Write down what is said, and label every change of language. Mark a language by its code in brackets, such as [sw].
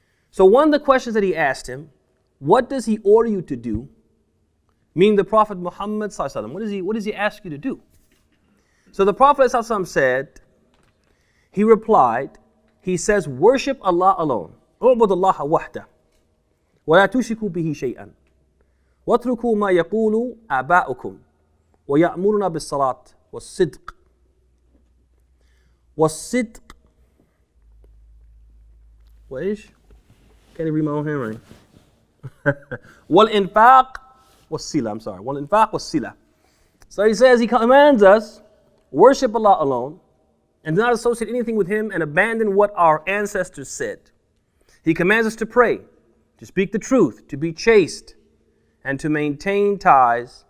[en] So one of the questions that he asked him, what does he order you to do? Meaning the Prophet Muhammad ﷺ, what does he ask you to do? So the Prophet ﷺ said, he replied, he says, worship Allah alone. [ar] اعبد الله وحده ولا تشركوا به شيئا واتركوا ما يقول آباؤكم ويأمرنا بالصلاة والصدق وإيش؟ [en] Can't even read my own handwriting. [ar] والإنفاق والصلة. [en] So he says, he commands us, worship Allah alone, and do not associate anything with Him and abandon what our ancestors said. He commands us to pray, to speak the truth, to be chaste, and to maintain ties.